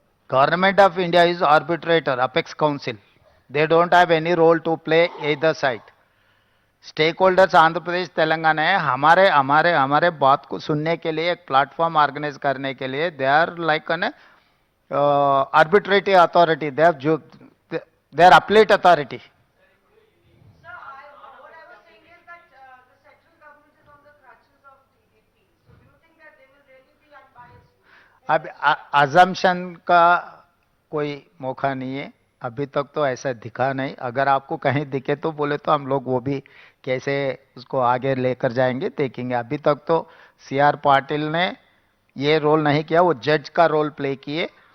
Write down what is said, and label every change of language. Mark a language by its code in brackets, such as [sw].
[en] Government of India is arbitrator, apex council. They don't have any role to play either side. [hi] Stake holders Andhra Pradesh Telangana है. हमारे हमारे हमारे बात को सुनने के लिए एक प्लेटफॉर्म ऑर्गेनाइज करने के लिए [en] They are like an arbitrative authority. They are appellate authority. Sir, what I was saying is that the central government is on the crutches of DDP. So do you think that they will really be unbiased? [hi] अब assumption का कोई मौका नहीं है. अभी तक तो ऐसा दिखा नहीं. अगर आपको कहीं दिखे तो बोले तो हम लोग वो भी कैसे उसको आगे लेकर जाएंगे देखेंगे. अभी तक तो CR पाटिल ने ये रोल नहीं किया, वो जज का रोल प्ले किए.